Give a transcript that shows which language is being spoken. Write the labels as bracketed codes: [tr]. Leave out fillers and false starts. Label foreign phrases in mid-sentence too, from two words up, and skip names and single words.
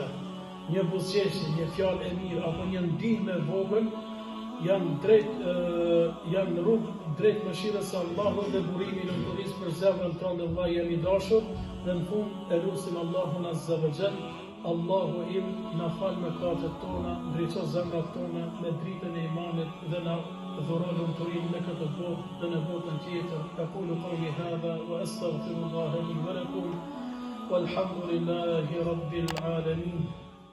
[sq] Një buzëqeshje, një fjalë e mirë apo një ndihmë e vogël janë në rrugë drejt mëshirës së Allahut dhe burimi në turizm për zemrën tonë dhe vllai jemi dashur dhe në fund e lutim Allahun [ar] عز وجل, [sq] Allahu im na fal mëkatet tona, ndriço zemrat tona me dritën e imanit dhe na dhuron lumturinë në këtë botë dhe në botën tjetër. [ar] أقول قولي هذا وأستغفر الله لي ولكم. والحمد لله رب العالمين.